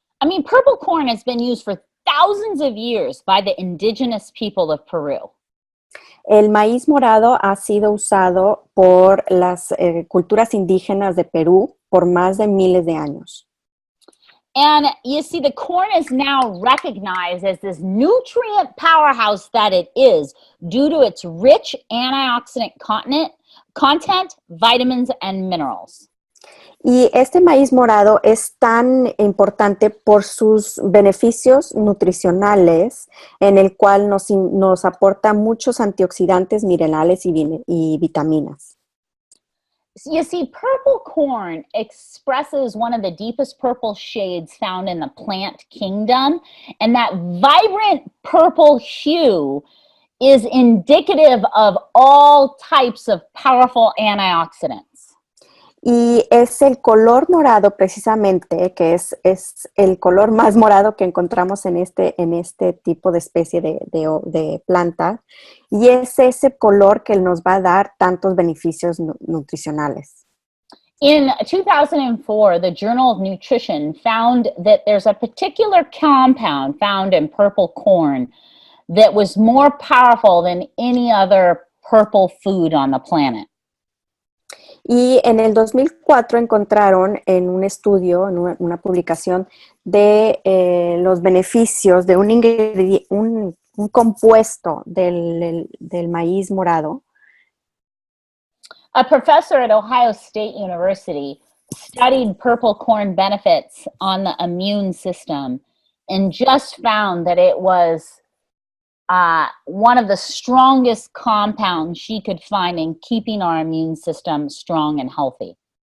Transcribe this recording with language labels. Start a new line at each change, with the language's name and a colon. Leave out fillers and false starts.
English: I mean, purple corn has been used for thousands of years by the indigenous people of Peru.
Spanish: El maíz morado ha sido usado por las culturas indígenas de Perú por más de miles de años.
English: And you see, the corn is now recognized as this nutrient powerhouse that it is due to its rich antioxidant content, vitamins, and minerals.
Spanish: Y este maíz morado es tan importante por sus beneficios nutricionales, en el cual nos aporta muchos antioxidantes, minerales y vitaminas.
English: You see, purple corn expresses one of the deepest purple shades found in the plant kingdom, and that vibrant purple hue is indicative of all types of powerful antioxidants.
Spanish: Y es el color morado precisamente, que es el color más morado que encontramos en este tipo de especie de planta, y es ese color que nos va a dar tantos beneficios nutricionales.
English: In 2004, the Journal of Nutrition found that there's a particular compound found in purple corn that was more powerful than any other purple food on the planet.
Spanish: Y en el 2004 encontraron en un estudio, en una publicación, de los beneficios de un compuesto del maíz morado.
English: A professor at Ohio State University studied purple corn benefits on the immune system and just found that it was one of the strongest compounds she could find in keeping our immune system strong and healthy.